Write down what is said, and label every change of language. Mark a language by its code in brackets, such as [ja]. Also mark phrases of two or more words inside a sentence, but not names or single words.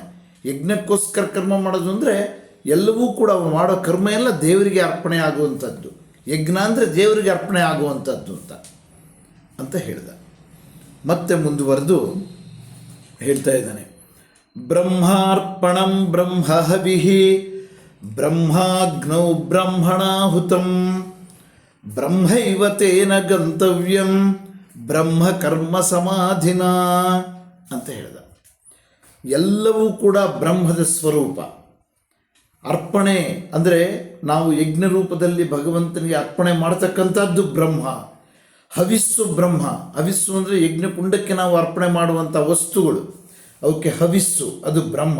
[kn] ಯಜ್ಞಕ್ಕೋಸ್ಕರ ಕರ್ಮ ಮಾಡೋದು ಅಂದರೆ ಎಲ್ಲವೂ ಕೂಡ ಅವನು ಮಾಡೋ ಕರ್ಮ ಎಲ್ಲ ದೇವರಿಗೆ ಅರ್ಪಣೆ ಆಗುವಂಥದ್ದು. ಯಜ್ಞ ಅಂದರೆ ದೇವರಿಗೆ ಅರ್ಪಣೆ ಆಗುವಂಥದ್ದು ಅಂತ ಹೇಳಿದ. ಮತ್ತೆ ಮುಂದುವರೆದು ಹೇಳ್ತಾ ಇದ್ದಾನೆ, [sa] ಬ್ರಹ್ಮಾರ್ಪಣಂ ಬ್ರಹ್ಮಹವಿಃ ಬ್ರಹ್ಮಾಗ್ನೌ ಬ್ರಹ್ಮಣಾಹುತಂ ಬ್ರಹ್ಮೈವ ತೇನ ಗಂತವ್ಯಂ ಬ್ರಹ್ಮ ಕರ್ಮ ಸಮಾಧಿನ [kn] ಅಂತ ಹೇಳಿದ. ಎಲ್ಲವೂ ಕೂಡ ಬ್ರಹ್ಮದ ಸ್ವರೂಪ. ಅರ್ಪಣೆ ಅಂದರೆ ನಾವು ಯಜ್ಞ ರೂಪದಲ್ಲಿ ಭಗವಂತನಿಗೆ ಅರ್ಪಣೆ ಮಾಡತಕ್ಕಂಥದ್ದು ಬ್ರಹ್ಮ. ಹವಿಸ್ಸು ಬ್ರಹ್ಮ. ಹವಿಸ್ಸು ಅಂದರೆ ಯಜ್ಞಕುಂಡಕ್ಕೆ ನಾವು ಅರ್ಪಣೆ ಮಾಡುವಂಥ ವಸ್ತುಗಳು, ಅವಕ್ಕೆ ಹವಿಸ್ಸು, ಅದು ಬ್ರಹ್ಮ.